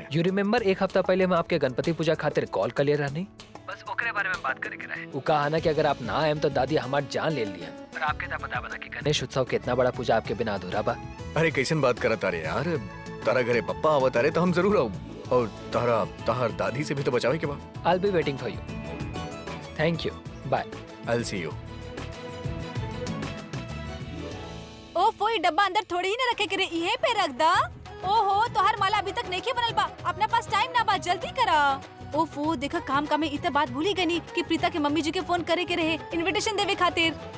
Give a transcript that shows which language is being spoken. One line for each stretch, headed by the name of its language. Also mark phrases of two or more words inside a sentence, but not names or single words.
English: you remember
Bhojpuri: एक हफ्ता पहले मैं आपके गणपति पूजा खातिर कॉल कर ले रानी, बस ओकरे बारे में बात करे के रहे। वो कहा ना कि अगर आप ना आए तो दादी हमार जान ले लिया। पर आपके ता पता बना कि गणेश उत्सव के इतना बड़ा पूजा आपके बिना अधूरा बा। अरे कैसन बात करत तारे यार, तारा घरे पप्पा आवत तारे तो हम जरूर आऊ। और तार दादी से भी तो बचावे के बा।
English: I'll be waiting for you. Thank you. Bye. I'll see you.
Bhojpuri: ओ फोई डब्बा अंदर थोड़ी ही ना रखे करे, यहीं पे रख दा। ओहो, तोहर माला अभी तक नहीं बनल बा, अपने पास टाइम ना बा, जल्दी करा। ओफो, देखा काम में इतना बात भूली गनी कि प्रीता के मम्मी जी के फोन करे के रहे इनविटेशन देवे खातिर।